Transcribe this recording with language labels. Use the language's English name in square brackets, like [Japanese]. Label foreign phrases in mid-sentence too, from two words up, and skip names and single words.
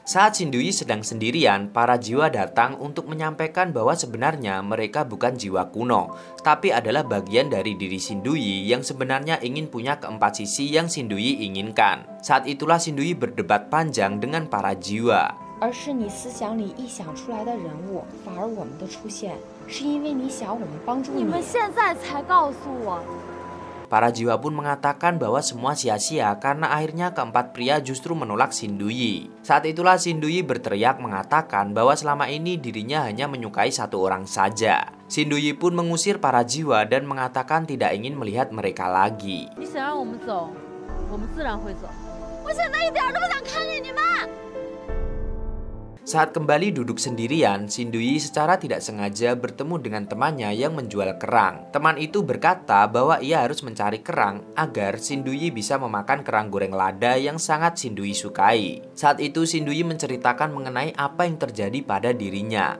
[Indonesian] Saat Shinduyi sedang sendirian, para jiwa datang untuk menyampaikan bahwa sebenarnya mereka bukan jiwa kuno, tapi adalah bagian dari diri Shinduyi yang sebenarnya ingin punya keempat sisi yang Shinduyi inginkan. Saat itulah Shinduyi berdebat panjang dengan para jiwa. [Chinese] 而是你思想里臆想出来的人物，反而我们的出现是因为你想我们帮助你。你们现在才告诉我。 [Indonesian] Para jiwa pun mengatakan bahwa semua sia-sia karena akhirnya keempat pria justru menolak Shinduyi. Saat itulah Shinduyi berteriak mengatakan bahwa selama ini dirinya hanya menyukai satu orang saja. Shinduyi pun mengusir para jiwa dan mengatakan tidak ingin melihat mereka lagi. [Chinese] 你想让我们走，我们自然会走。我现在一点都不想看见你们。 [Indonesian] Saat kembali duduk sendirian, Shinduyi secara tidak sengaja bertemu dengan temannya yang menjual kerang. Teman itu berkata bahwa ia harus mencari kerang agar Shinduyi bisa memakan kerang goreng lada yang sangat Shinduyi sukai. Saat itu Shinduyi menceritakan mengenai apa yang terjadi pada dirinya.